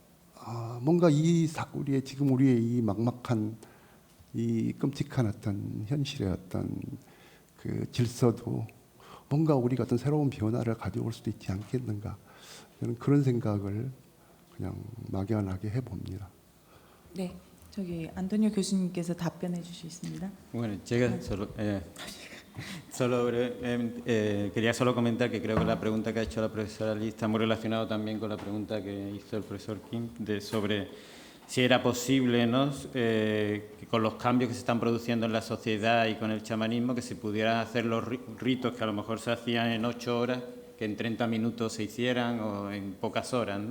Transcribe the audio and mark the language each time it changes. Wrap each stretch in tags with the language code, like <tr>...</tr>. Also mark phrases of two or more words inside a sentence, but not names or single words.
<ko>우리의 이 막막한 이 끔찍한 어떤 현실의 어떤 그 질서도 뭔가 우리가 어떤 새로운 변화를 가져올 수도 있지 않겠는가. 저는 그런 생각을 그냥 막연하게 해봅니다. 네, 저기 안토니오 교수님께서 답변해 주시겠습니다.</ko> <es>Bueno, llega quería solo comentar que creo que la pregunta que ha hecho la profesora Lee está muy relacionada también con la pregunta que hizo el profesor Kim sobre si era posible, ¿no? Que con los cambios que se están produciendo en la sociedad y con el chamanismo, que se pudieran hacer los ritos que a lo mejor se hacían en 8 horas, que en 30 minutos se hicieran o en pocas horas, ¿no?</es>